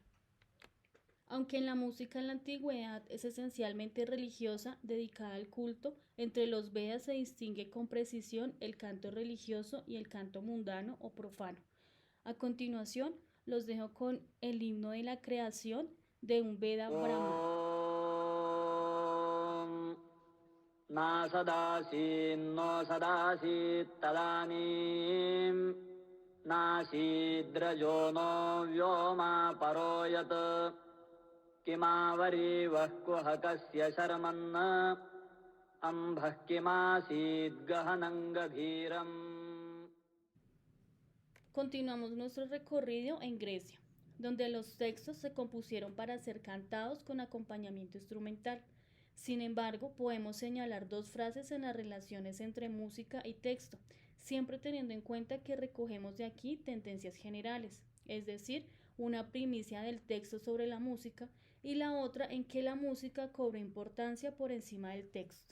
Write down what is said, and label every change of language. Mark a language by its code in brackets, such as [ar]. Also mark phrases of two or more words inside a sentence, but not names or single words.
[es] Aunque en la música en la antigüedad es esencialmente religiosa, dedicada al culto, entre los Vedas se distingue con precisión el canto religioso y el canto mundano o profano. A continuación, los dejo con el himno de la creación de un Veda Brahma. [sa] ना सदासीन् नो सदासीत् तदानीं नासीद्रजो नो व्योमा परो यत् किमावरी वः कुह कस्य शर्मन्न अम्भः किमासीद् गहनं गभीरम्. [es] Continuamos nuestro recorrido en Grecia, donde los textos se compusieron para ser cantados con acompañamiento instrumental. Sin embargo, podemos señalar dos frases en las relaciones entre música y texto, siempre teniendo en cuenta que recogemos de aquí tendencias generales, es decir, una primicia del texto sobre la música y la otra en que la música cobra importancia por encima del texto.